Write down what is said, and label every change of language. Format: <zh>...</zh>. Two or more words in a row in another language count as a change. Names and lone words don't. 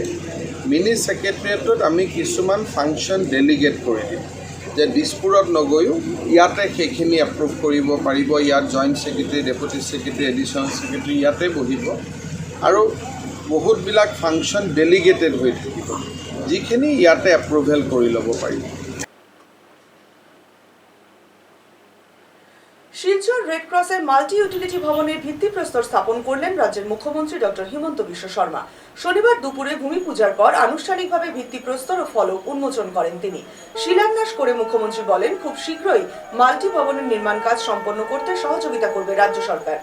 <as>মিনি ছেক্ৰেটেৰিয়েটত আমি কিছুমান</as> <en>function delegate</en> <as>কৰি দিম, যে দিছপুৰত নগৈও ইয়াতে সেইখিনি এপ্ৰুভ কৰিব পাৰিব। ইয়াত</as> <en>joint secretary, deputy secretary, additional secretary</en> <as>ইয়াতে বহিব আৰু বহুতবিলাক</as> <en>functions delegated</en> <as>হৈ থাকিব, যিখিনি ইয়াতে এপ্ৰুভেল কৰি ল'ব পাৰিব।</as> <bn>শিলচর রেড ক্রসের</bn> <en>multi utility</en> <bn>ভবনের ভিত্তিপ্রস্তর স্থাপন করলেন রাজ্যের মুখ্যমন্ত্রী ডক্টর হিমন্ত বিশ্ব শর্মা। শনিবার দুপুরে ভূমি পূজার পর আনুষ্ঠানিকভাবে ভিত্তিপ্রস্তর ও ফলক উন্মোচন করেন তিনি। শিলান্যাস করে মুখ্যমন্ত্রী বলেন, খুব শীঘ্রই মাল্টি ভবনের নির্মাণ কাজ সম্পন্ন করতে সহযোগিতা করবে রাজ্য সরকার।</bn>